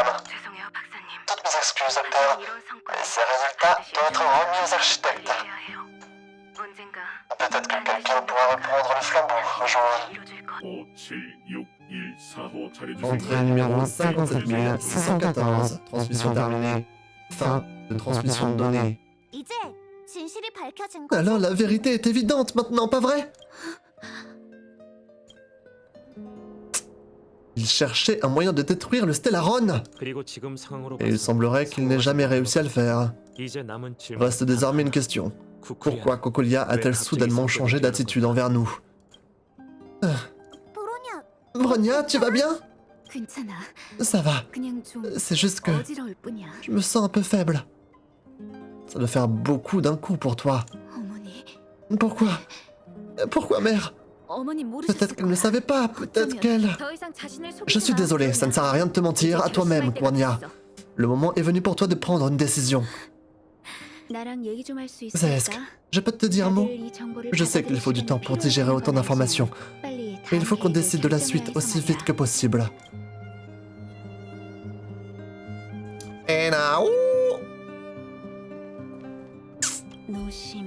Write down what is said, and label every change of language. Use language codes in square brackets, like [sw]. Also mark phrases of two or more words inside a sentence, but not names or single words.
[fr] Toutes mes excuses, docteur. Mais ces résultats doivent être remis aux architectes. Peut-être que quelqu'un pourra reprendre le flambeau un jour. [ko] 576145 차려주세요. [fr] Entrée numéro 57614. Transmission terminée. Fin de transmission de données. [ko] 이제 진실이 밝혀진 [fr] Alors la vérité est évidente maintenant, pas vrai? Il cherchait un moyen de détruire le Stellaron. [ko] 그리고 지금 상황으로 [fr] Et il semblerait qu'il n'ait jamais réussi à le faire. [ko] 이제 남은 질문. [fr] Reste désormais une question. Pourquoi Cocolia a-t-elle soudainement changé d'attitude envers nous? [ko] 보로냐, [fr] Bronia, tu vas bien? [ko] 괜찮아. [fr] Ça va. [ko] 그냥 좀 [fr] C'est juste que [ko] 어지러울 뿐이야. [fr] je me sens un peu faible. Ça doit faire beaucoup d'un coup pour toi. [ko] 어머니, [fr] Pourquoi? Pourquoi, mère? [ko] 어머니 [fr] Peut-être qu'elle ne savait pas, peut-être qu'elle... [ko] 더 이상 자신을 속이지 [fr] Je suis [ko] 마. [fr] désolé, ça ne sert à rien de te mentir à toi-même, Bronia. Le moment est venu pour toi de prendre une décision. [ko] 나랑 얘기 좀 할 수 [fr] Zesk, [ko] 있을까? [fr] je peux te dire un mot? Je sais qu'il faut du temps pour digérer autant d'informations, mais il faut qu'on décide de la suite aussi vite que possible. Et là, [ko] 노심.